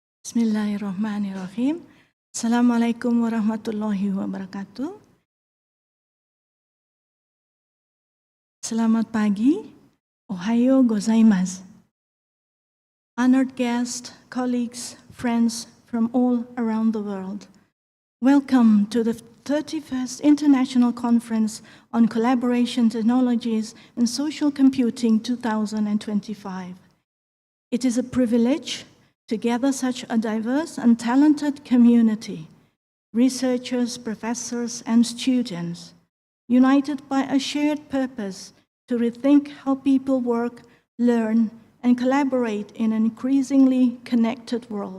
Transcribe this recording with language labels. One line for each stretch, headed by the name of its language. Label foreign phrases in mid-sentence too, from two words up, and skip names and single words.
Arabic: بسم الله الرحمن الرحيم. السلام عليكم ورحمة الله وبركاته.
Indonesian: Selamat pagi.
Japanese: おはようございます.
English: Honored guests, colleagues, friends from all around the world. Welcome to the 31st International Conference on Collaboration Technologies and Social Computing 2025. It is a privilege to gather such a diverse and talented community, researchers, professors, and students, united by a shared purpose to rethink how people work, learn, and collaborate in an increasingly connected world.